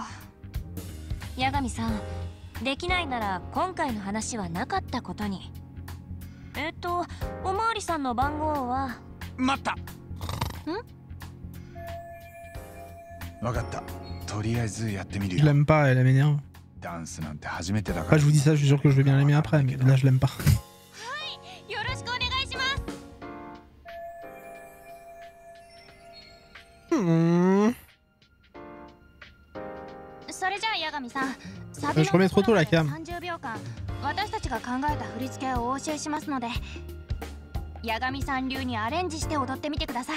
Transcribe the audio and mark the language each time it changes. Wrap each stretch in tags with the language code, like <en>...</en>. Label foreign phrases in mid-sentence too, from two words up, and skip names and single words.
<ja>八神さん、できないなら今回の話はなかったことに。おまわりさんの番号は。待った。わかった。とりあえずやってみるよ。</ja> <fr>Je l'aime pas, elle m'énerve.</fr> <ja>ダンスなんて初めてだから。</ja> <fr>Après, je vous dis ça, je suis sûr que je vais bien l'aimer après, mais là, je l'aime pas.</fr> <ja>よろしくお願いします。それじゃあ八神さん、サビのところまで30秒間、私たちが考えた振り付けをお教えしますので、八神さん流にアレンジして踊ってみてください。</ja>